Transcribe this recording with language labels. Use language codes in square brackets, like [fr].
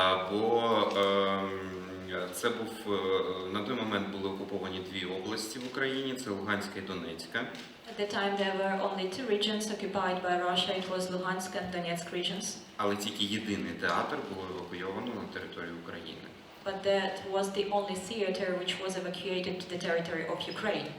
[uk] Бо це був, на той момент були окуповані 2 області в Україні, це Луганська і Донецька. [en] At the time there were only 2 regions occupied by Russia, it was Luhansk and Donetsk regions. [uk] Але тільки єдиний театр було евакуйовано на територію України. [en] But that was the only theater which was evacuated to the territory of Ukraine.